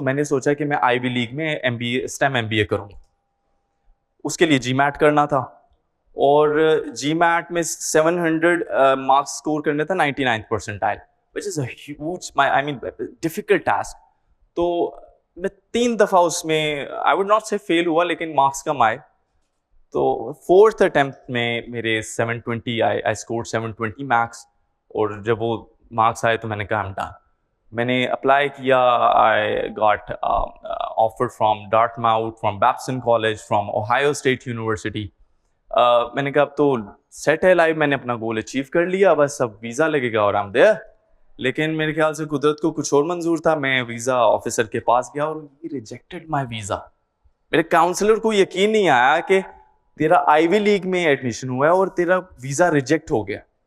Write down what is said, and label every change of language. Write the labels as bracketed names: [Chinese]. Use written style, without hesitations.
[Urdu] تو میں نے سوچا کہ میں آئی وی لیگ میں STEM MBA کروں. اس کے لیے جی میٹ کرنا تھا, اور جی میٹ میں 700 مارکس اسکور کرنے تھا 99th percentile, [English] which is a huge, I mean difficult task. [Urdu] تو میں 3 دفعہ اس میں [English] I would not say [Urdu] fail ہوا, لیکن مارکس کم آئے. تو 4th attempt میں میرے 720 [English] I scored 720 marks, [Urdu] اور جب وہ مارکس آئے تو میں نے کہا [English] I'm done. [Urdu] میں نے اپلائی کیا. [English] I got offer from Dartmouth, from Babson College, from Ohio State University. [Urdu] میں نے کہا اب تو سیٹ ہے لائف, میں نے اپنا گول اچیو کر لیا, بس اب ویزا لگے گا اور [English] I'm there. [Urdu] لیکن میرے خیال سے قدرت کو کچھ اور منظور تھا. میں ویزا آفیسر کے پاس گیا اور [English] ہی rejected my visa. [Urdu] میرے کاؤنسلر کو یقین نہیں آیا کہ تیرا آئی وی لیگ میں ایڈمیشن ہوا ہے اور تیرا ویزا ریجیکٹ ہو گیا.